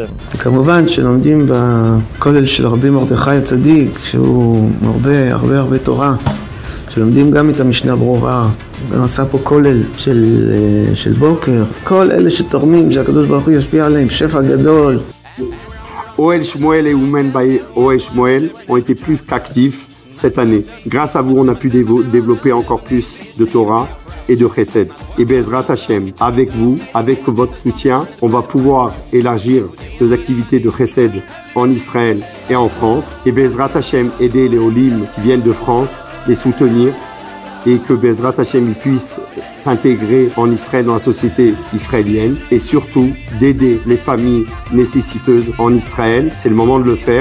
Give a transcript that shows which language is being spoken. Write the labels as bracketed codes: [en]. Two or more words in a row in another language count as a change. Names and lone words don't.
[he] וכמובן שלומדים בכולל של רבי מרדכי הצדיק, שהוא הרבה תורה, שלומדים גם את המשנה ברורה, גם עשה פה כולל של בוקר, כל אלה שתורמים, שהקדוש ברוך הוא ישפיע עליהם, שפע גדול. [fr] Ohel Shmuel et Oumen by Ohel Shmuel ont été plus qu'actifs cette année. Grâce à vous, on a pu développer encore plus de Torah et de Chesed. Et [he] בעזרת השם, [fr] avec vous, avec votre soutien, on va pouvoir élargir nos activités de Chesed en Israël et en France. Et [he] בעזרת השם, [fr] aider les Olim qui viennent de France, les soutenir, et que [he] בעזרת השם [fr] puisse s'intégrer en Israël dans la société israélienne, et surtout d'aider les familles nécessiteuses en Israël. C'est le moment de le faire.